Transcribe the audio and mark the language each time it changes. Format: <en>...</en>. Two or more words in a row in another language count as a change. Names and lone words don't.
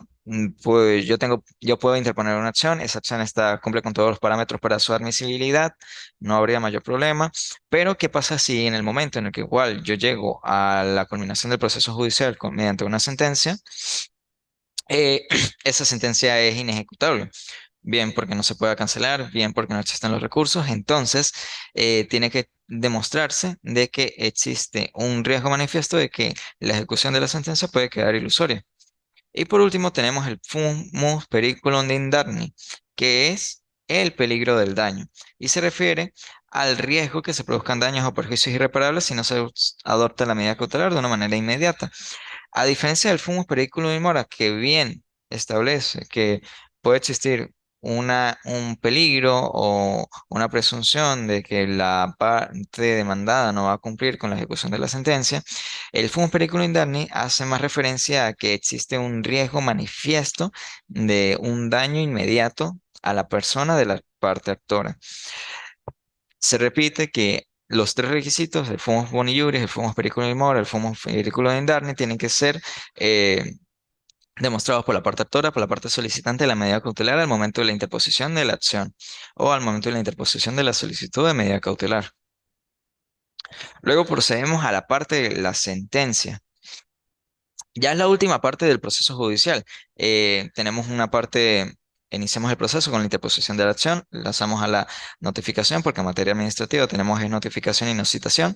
<es>Pues yo puedo interponer una acción, esa acción cumple con todos los parámetros para su admisibilidad, no habría mayor problema, pero ¿qué pasa si en el momento en el que igual yo llego a la culminación del proceso judicial mediante una sentencia, eh, esa sentencia es inejecutable? Bien porque no se pueda cancelar, bien porque no existen los recursos, entonces tiene que demostrarse de que existe un riesgo manifiesto de que la ejecución de la sentencia puede quedar ilusoria. Y por último tenemos el</es> <la>fumus periculum indemni,</la> <es>que es el peligro del daño, y se refiere al riesgo que se produzcan daños o perjuicios irreparables si no se adopta la medida cautelar de una manera inmediata. A diferencia del</es> <la>fumus periculum in mora,</la> <es>que bien establece que puede existir un peligro o una presunción de que la parte demandada no va a cumplir con la ejecución de la sentencia, el</es> <la>fumus periculum indemni</la> <es>hace más referencia a que existe un riesgo manifiesto de un daño inmediato a la persona de la parte actora. Se repite que los tres requisitos, el</es> <la>fumus boni iuris,</la> <es>el</es> <la>fumus periculum in mora,</la> <es>el</es> <la>fumus periculum indemni,</la> <es>tienen que ser eh, demostrados por la parte actora, por la parte solicitante de la medida cautelar al momento de la interposición de la acción o al momento de la interposición de la solicitud de medida cautelar. Luego procedemos a la parte de la sentencia. Ya es la última parte del proceso judicial. Tenemos una parte, iniciamos el proceso con la interposición de la acción, lanzamos a la notificación, porque en materia administrativa tenemos es notificación y no citación.</es>